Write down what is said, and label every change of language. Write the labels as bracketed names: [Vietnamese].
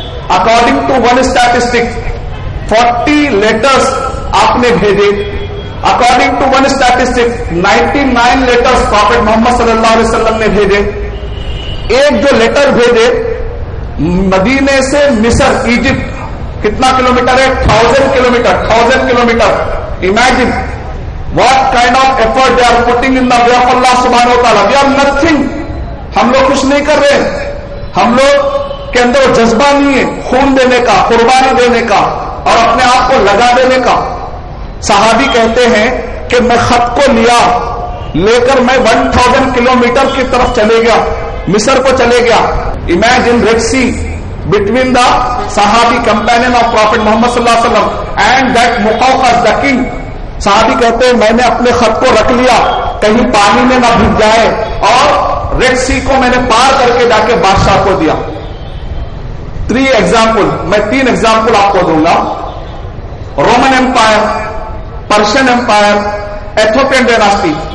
[English] according to one statistic 40 letters [Urdu] آپ نے بھیجے. [English] according to one statistic 99 letters prophet Muhammad صلی اللہ علیہ وسلم [Urdu] نے بھیجے. ایک جو لیٹر بھیجے مدینے سے مصر ایجپٹ کتنا کلومیٹر ہے؟ 1000 kilometre. [English] Imagine what kind of effort they are putting in the way of Allah subhanahu wa ta'ala. We are nothing. ہم لوگ کچھ نہیں کر رہے. [Urdu] ہم لوگ کے اندر وہ جذبہ نہیں ہے خون دینے کا, قربانی دینے کا اور اپنے آپ کو لگا دینے کا. صحابی کہتے ہیں کہ میں خط کو لے کر میں 1000 کلومیٹر کی طرف چلے گیا, مصر کو چلے گیا. [English] Imagine Red Sea between the صحابی companion of Prophet Muhammad صلی اللہ علیہ وسلم and that Muqawqas the king. [Urdu] صحابی کہتے ہیں میں نے اپنے خط کو رکھ لیا کہیں پانی میں نہ بھیگ جائے, اور ریڈ سی کو میں نے پار کر کے جا کے بادشاہ کو دیا. 3 ایگزامپل, میں 3 ایگزامپل آپ کو دوں گا. Roman umpire, Persian umpire, Ethiopian dynasty.